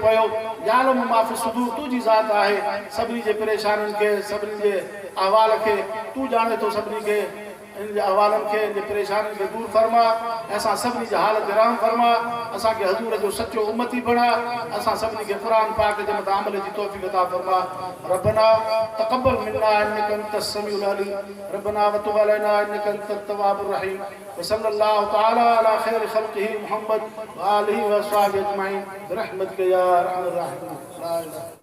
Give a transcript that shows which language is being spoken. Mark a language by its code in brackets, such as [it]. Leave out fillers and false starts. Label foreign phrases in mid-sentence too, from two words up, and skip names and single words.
[sd] पियो यालम माफ़ी सुदूर तुंहिंजी ज़ात आहे सभिनी जे परेशानियुनि खे सभिनी जे अहवाल खे तूं ॼाणे थो सभिनी खे इन जे अहवालनि खे इन जे परेशानियुनि खे दूर फरमा असां सभिनी जे हाल ते रहम फरमा असांखे हज़ूर जो सचो उम्मती बणा असां सभिनी खे क़ुर पाक जे मथां अमल जी तौफ़ीक़ अता फरमा [ar] ربنا تقبل منا إنك أنت السميع العليم ربنا وتب علينا إنك أنت التواب الرحيم وصلى الله تعالى على خير خلقه محمد وآله وأصحابه أجمعين برحمتك يا أرحم الراحمين لا إله